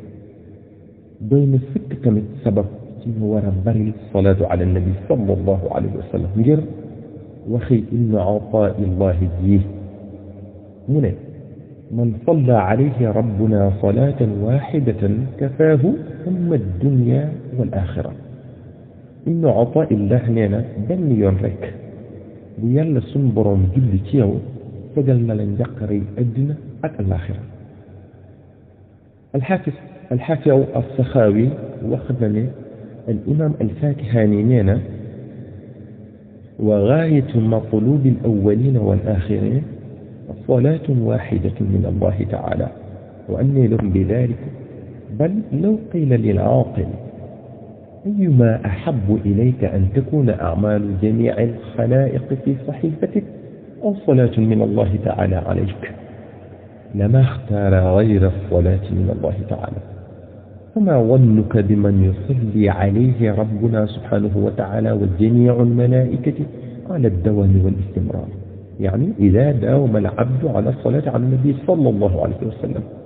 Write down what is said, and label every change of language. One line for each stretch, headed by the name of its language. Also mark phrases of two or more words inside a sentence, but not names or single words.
Wolof: doy na sëkk tamit sabab ci ñu war a bari
Arabic: صلاة على النبي صلى الله عليه وسلم
Wolof: ngir waxi ibnu ataillahi ji mu ne
Arabic: من صلى عليه ربنا صلاة واحدة كفاه هم الدنيا والآخرة
Wolof: ibnu ataillah nee na benn yoon rek bu yàlla suñ boroom julli ci yow fegal na la njàqare yi addina ak alaxira alxaafis alsaxaawi wax na ne al imam alfakihaani nee na
Arabic: وغاية مطلوب الأولين والآخرين صلاة واحدة من الله تعالى وأني لهم بذلك بل لو قيل للعاقل أيما أحب إليك أن تكون أعمال جميع الخلائق في صحيفتك أو صلاة من الله تعالى عليك لما اختار غير الصلاة من الله تعالى فما ظنك بمن يصلي عليه ربنا سبحانه وتعالى وجميع الملائكة على الدوام والاستمرار يعني إذا داوم العبد على الصلاة على النبي صلى الله عليه وسلم